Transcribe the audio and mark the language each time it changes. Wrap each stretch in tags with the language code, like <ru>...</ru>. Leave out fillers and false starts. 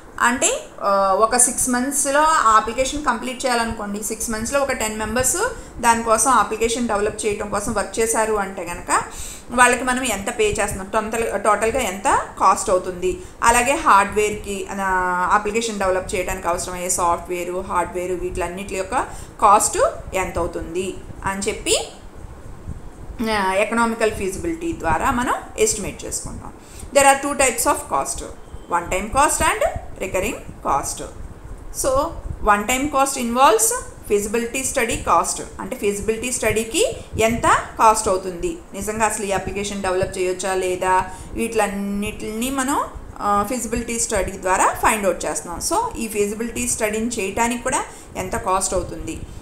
<te>అంటే ఒక 6 monthsలో ఆ అప్లికేషన్ కంప్లీట్ చేయాలనుకోండి, 6 monthsలో ఒక 10 members దానికోసం అప్లికేషన్ డెవలప్ చేయడం కోసం వర్క్ చేశారు అంటే కనుక వాళ్ళకి మనం ఎంత పే చేస్తున్నాం, టోటల్గా ఎంత కాస్ట్ అవుతుంది. అలాగే హార్డ్వేర్కి అప్లికేషన్ డెవలప్ చేయడానికి అవసరమయ్యే సాఫ్ట్వేరు హార్డ్వేరు వీటిలన్నిటి యొక్క కాస్ట్ ఎంత అవుతుంది అని చెప్పి ఎకనామికల్ ఫీజిబిలిటీ ద్వారా మనం ఎస్టిమేట్ చేసుకుంటాం.</te> <en>There are 2 types of cost, one time cost and recurring cost. So one time cost involves feasibility study cost.</en> <te>అంటే feasibility స్టడీకి ఎంత కాస్ట్ అవుతుంది, నిజంగా అసలు ఈ అప్లికేషన్ డెవలప్ చేయొచ్చా లేదా వీటిలన్నిటిని మనం ఫీజిబిలిటీ స్టడీ ద్వారా ఫైండ్ అవుట్ చేస్తున్నాం. సో ఈ ఫీజిబిలిటీ స్టడీని చేయడానికి కూడా ఎంత కాస్ట్ అవుతుంది.</te>